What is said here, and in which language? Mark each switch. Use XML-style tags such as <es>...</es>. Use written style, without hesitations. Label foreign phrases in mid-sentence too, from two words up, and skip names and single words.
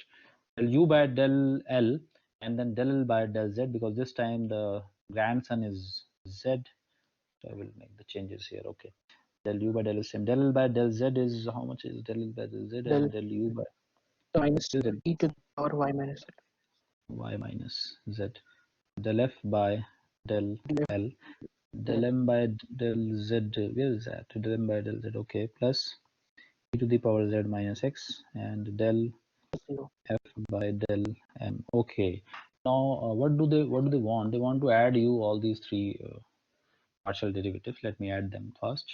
<en>Del U by del L, and then del L by del Z, because this time the grandson is Z. So I will make the changes here. Okay, del U by del is same. Del L by del Z is how much is del L by del Z, Del and del U by minus is del e to the power y minus z. Y minus Z. Del F by del Del F L, del M by del Z, where is that? Del M by del Z, okay, plus e to the power Z minus X, and del 0. F by del M. Okay, now what do they want? They want to add you all these three partial derivatives. Let me add them first.</en>